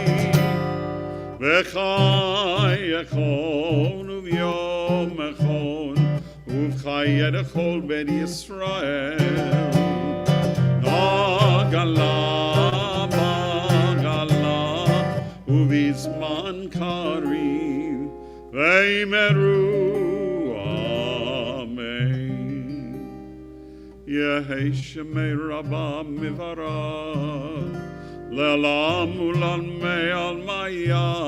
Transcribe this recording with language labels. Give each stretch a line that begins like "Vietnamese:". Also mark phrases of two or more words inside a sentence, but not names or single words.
Aramaic: ובחייכון וביומיכון ובחיי דכל בית ישראל בעגלא ובזמן קריב ואמרו אמן. יהא שמה רבא מברך לעלם ולעלמי עלמיא